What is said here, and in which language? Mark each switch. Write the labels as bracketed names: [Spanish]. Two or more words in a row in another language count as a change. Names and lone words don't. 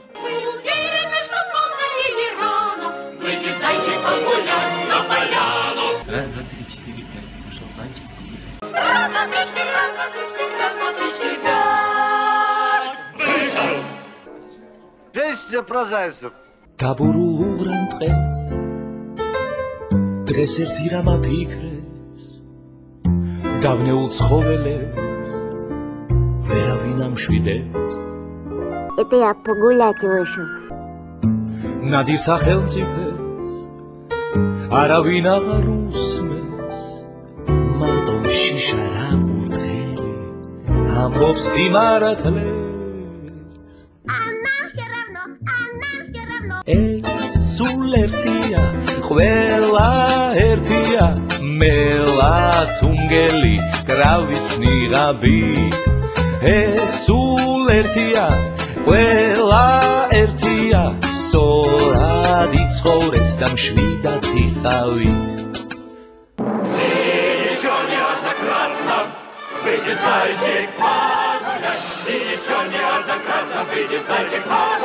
[Russian] Мы уверены, что поздно или рано выйдет зайчик погулять на поляну. Раз, два, три, четыре, пять. Пошел зайчик погулять. Раз, два, три, четыре, раз, два, три, четыре, раз, два, три, четыре, пять. Вышел! Песня про зайцев. [Georgian] Табурულ უღრან დღეს დღეს ერთი რამ აფიქრეს დავნეულ ცხოველებს ვერავინ ამშვიდებს [Russian] Это я погулять вышел. [Georgian] ნადირთა ხელმწიფეს არავინ აღარ უსმეს მარტო შიშა რა კურდღელი ამბობს სიმართლეს ეს სულ ერთია ყველა ერთია მელაც უნგელი კრავის ნიღაბით ეს სულ ერთია ყველა ერთია სწორად იცხოვრეთ და მშვიდად იხავით [Russian] Еще неоднократно выйдет зайчик погулять, и еще неоднократно выйдет зайчик погулять.